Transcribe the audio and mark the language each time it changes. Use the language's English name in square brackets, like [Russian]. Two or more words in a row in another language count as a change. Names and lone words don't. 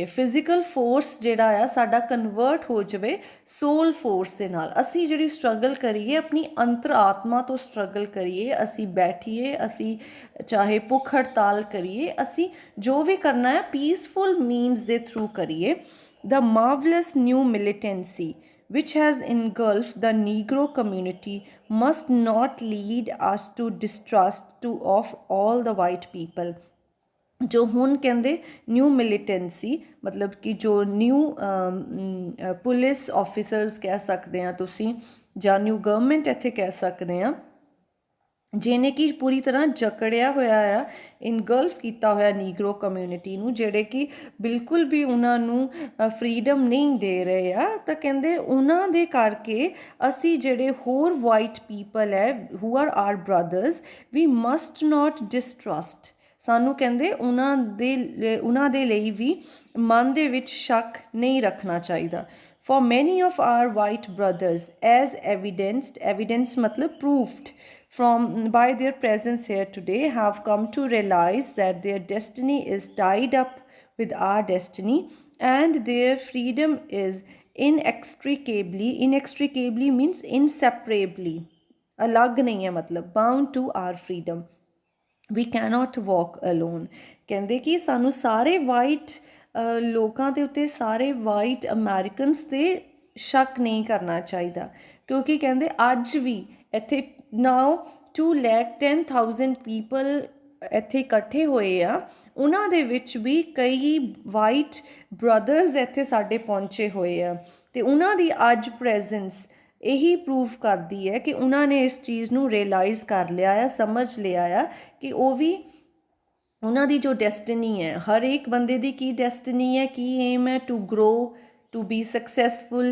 [English] physical force [Punjabi] ਜਿਹੜਾ ਆ ਸਾਡਾ ਕਨਵਰਟ ਹੋ ਜਾਵੇ [English] soul force [Punjabi] ਦੇ ਨਾਲ। ਅਸੀਂ ਜਿਹੜੀ ਸਟਰਗਲ ਕਰੀਏ ਆਪਣੀ ਅੰਤਰ ਆਤਮਾ ਤੋਂ ਸਟਰਗਲ ਕਰੀਏ, ਅਸੀਂ ਬੈਠੀਏ, ਅਸੀਂ ਚਾਹੇ ਭੁੱਖ ਹੜਤਾਲ ਕਰੀਏ, ਅਸੀਂ ਜੋ ਵੀ ਕਰਨਾ ਹੈ [English] peaceful means [Punjabi] ਦੇ ਥਰੂ ਕਰੀਏ। [English] The marvelous new militancy which has engulfed the Negro community must not lead us to distrust of all the white people. [Punjabi] ਜੋ ਹੁਣ ਕਹਿੰਦੇ [English] new militancy [Punjabi] ਮਤਲਬ ਕਿ ਜੋ [English] new police officers [Punjabi] ਕਹਿ ਸਕਦੇ ਆ ਤੁਸੀਂ, ਜਾਂ [English] new government [Punjabi] ਇੱਥੇ ਕਹਿ ਸਕਦੇ ਆ, ਜਿਹਨੇ ਕਿ ਪੂਰੀ ਤਰ੍ਹਾਂ ਜਕੜਿਆ ਹੋਇਆ ਆ, ਇਨਗਲਫ ਕੀਤਾ ਹੋਇਆ [English] Negro community [Punjabi] ਨੂੰ, ਜਿਹੜੇ ਕਿ ਬਿਲਕੁਲ ਵੀ ਉਹਨਾਂ ਨੂੰ ਫਰੀਡਮ ਨਹੀਂ ਦੇ ਰਹੇ ਆ। ਤਾਂ ਕਹਿੰਦੇ ਉਹਨਾਂ ਦੇ ਕਰਕੇ ਅਸੀਂ ਜਿਹੜੇ ਹੋਰ [English] white people ਹੈ who are our brothers, we must not distrust. [Punjabi] ਸਾਨੂੰ ਕਹਿੰਦੇ ਉਹਨਾਂ ਦੇ ਲਈ ਵੀ ਮਨ ਦੇ ਵਿੱਚ ਸ਼ੱਕ ਨਹੀਂ ਰੱਖਣਾ ਚਾਹੀਦਾ। [English] For many of our white brothers, as evidenced matlab proved by their presence here today, have come to realize that their destiny is tied up with our destiny, and their freedom is inextricably means inseparably, [Punjabi] ਅਲੱਗ ਨਹੀਂ ਹੈ ਮਤਲਬ, [English] bound to our freedom. We cannot walk alone. [Punjabi] ਕਹਿੰਦੇ ਕਿ ਸਾਨੂੰ ਸਾਰੇ ਵਾਈਟ ਲੋਕਾਂ ਦੇ ਉੱਤੇ, ਸਾਰੇ [English] white Americans [Punjabi] 'ਤੇ ਸ਼ੱਕ ਨਹੀਂ ਕਰਨਾ ਚਾਹੀਦਾ, ਕਿਉਂਕਿ ਕਹਿੰਦੇ ਅੱਜ ਵੀ ਇੱਥੇ ਨਾਓ 210,000 ਪੀਪਲ ਇੱਥੇ ਇਕੱਠੇ ਹੋਏ ਆ, ਉਹਨਾਂ ਦੇ ਵਿੱਚ ਵੀ ਕਈ [English] white brothers [Punjabi] ਇੱਥੇ ਸਾਡੇ ਪਹੁੰਚੇ ਹੋਏ ਆ, ਅਤੇ ਉਹਨਾਂ ਦੀ ਅੱਜ ਪ੍ਰੈਜ਼ੈਂਸ ਇਹੀ ਪ੍ਰੂਵ ਕਰਦੀ ਹੈ ਕਿ ਉਹਨਾਂ ਨੇ ਇਸ ਚੀਜ਼ ਨੂੰ ਰਿਅਲਾਈਜ਼ ਕਰ ਲਿਆ ਆ, ਸਮਝ ਲਿਆ ਆ ਕਿ ਉਹ ਵੀ ਉਹਨਾਂ ਦੀ ਜੋ ਡੈਸਟਨੀ ਹੈ, ਹਰ ਇੱਕ ਬੰਦੇ ਦੀ ਕੀ ਡੈਸਟਨੀ ਹੈ, ਕੀ ਏਮ ਹੈ, [English] to grow, to be successful.